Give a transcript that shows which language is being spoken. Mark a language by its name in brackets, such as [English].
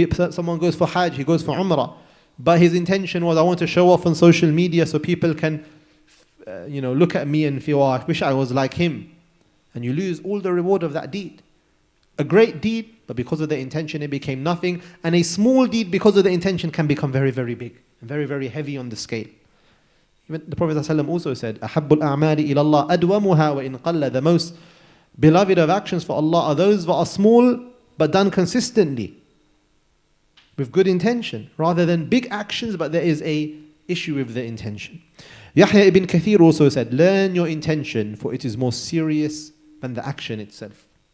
[English] Someone goes for Hajj, he goes for Umrah, but his intention was, I want to show off on social media so people can look at me and feel, oh, I wish I was like him. And you lose all the reward of that deed. A great deed, but because of the intention it became nothing. And a small deed, because of the intention, can become very, very big and very, very heavy on the scale. Even the Prophet ﷺ also said, [Arabic] أَحَبُّ الْأَعْمَالِ إِلَى اللَّهِ أَدْوَمُهَا وَإِنْ قَلَّ. [English] The most beloved of actions for Allah are those that are small but done consistently with good intention, rather than big actions but there is a issue with the intention. Yahya ibn Kathir also said, learn your intention, for it is more serious than the action itself.